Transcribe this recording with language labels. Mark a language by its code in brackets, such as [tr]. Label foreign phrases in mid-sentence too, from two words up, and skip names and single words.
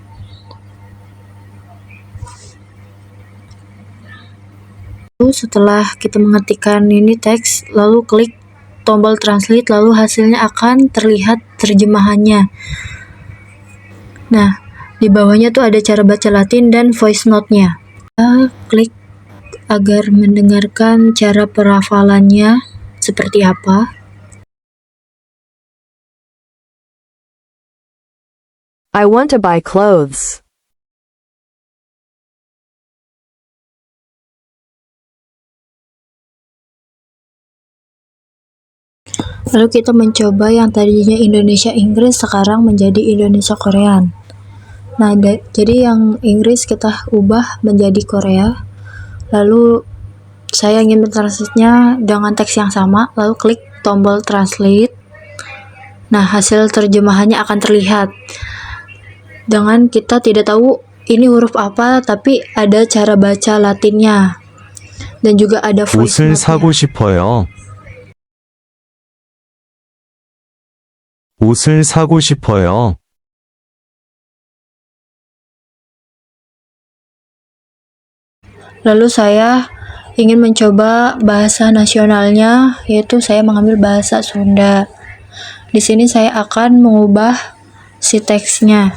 [id] Lalu setelah kita mengetikkan ini teks, lalu klik tombol translate, lalu hasilnya akan terlihat terjemahannya. Nah, di bawahnya tuh ada cara baca Latin dan [en] voice note- [id] nya. Kita klik agar mendengarkan cara perafalannya seperti apa. [en] I want to buy clothes. [id] Lalu kita mencoba yang tadinya Indonesia Inggris sekarang menjadi Indonesia Korean. Nah, jadi yang Inggris kita ubah menjadi Korea. Lalu saya ingin mentranslate-nya dengan teks yang sama, lalu klik tombol translate. Nah, hasil terjemahannya akan terlihat. Dengan kita tidak tahu ini huruf apa, tapi ada cara baca Latinnya. Dan juga ada voice [ko] 옷을 [id] note-nya. [ko] 사고 싶어요. 옷을 사고 싶어요. [id] Lalu saya ingin mencoba bahasa nasionalnya, yaitu saya mengambil bahasa Sunda. Di sini saya akan mengubah si teksnya.